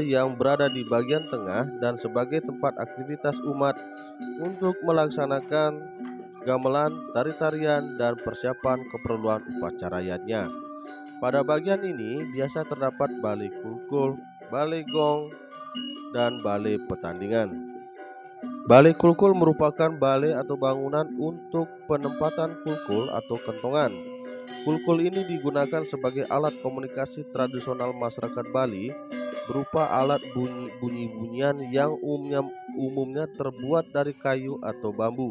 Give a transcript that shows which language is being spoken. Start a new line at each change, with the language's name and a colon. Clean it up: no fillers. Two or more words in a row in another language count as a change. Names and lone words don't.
Indonesian: yang berada di bagian tengah dan sebagai tempat aktivitas umat untuk melaksanakan gamelan, tari-tarian, dan persiapan keperluan upacaranya. Pada bagian ini biasa terdapat balai kulkul, balai gong, dan balai petandingan. Balai kulkul merupakan balai atau bangunan untuk penempatan kulkul atau kentongan. Kulkul ini digunakan sebagai alat komunikasi tradisional masyarakat Bali, berupa alat bunyi-bunyian yang umumnya terbuat dari kayu atau bambu.